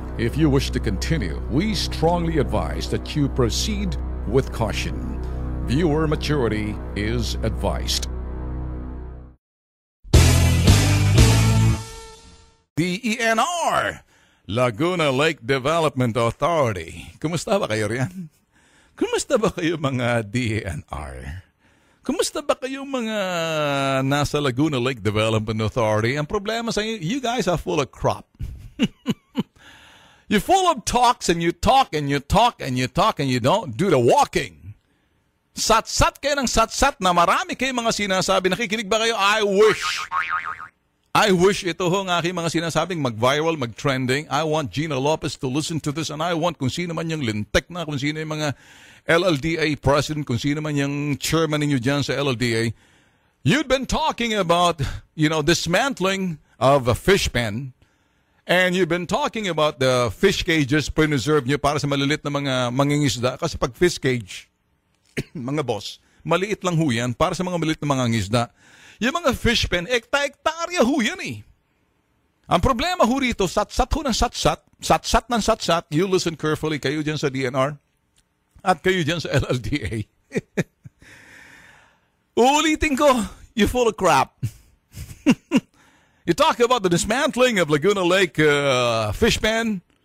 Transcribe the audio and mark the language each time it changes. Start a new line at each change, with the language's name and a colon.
English: If you wish to continue, we strongly advise that you proceed with caution. Viewer maturity is advised. The ENR, Laguna Lake Development Authority.
Filipino: Kumusta ba kayo riyan? Kumusta ba kayo mga DENR? Kumusta ba kayo mga nasa Laguna Lake Development Authority? Ang problema sa inyo,
English: you guys are full of crap. You're full of talks and you talk and you talk and you talk and you don't do the walking.
Filipino: Sat-sat kayo ng sat-sat na marami kayo mga sinasabi. Nakikinig ba kayo?
English: I wish
Filipino: ito ho ng aking mga sinasabing mag-viral, mag-trending.
English: I want Gina Lopez to listen to this and I want
Filipino: kung sino man yung lintek na, kung sino yung mga LLDA president, kung sino man yung chairman ninyo dyan sa LLDA.
English: You've been talking about, dismantling of a fish pen. And you've been talking about the fish cages preserve
Filipino: nyo para sa malilit na mga mangingisda. Kasi pag fish cage, mga boss, maliit lang ho yan para sa mga maliit na mangingisda. Yung mga fish pen, ekta-ektarya ho yan eh. Ang problema ho rito, sat-sat ho ng sat-sat, sat-sat ng sat-sat,
English: you listen carefully,
Filipino: kayo dyan sa DNR, at kayo dyan sa LLDA. Uulitin ko,
English: you full of crap. You talk about the dismantling of Laguna Lake fish pen.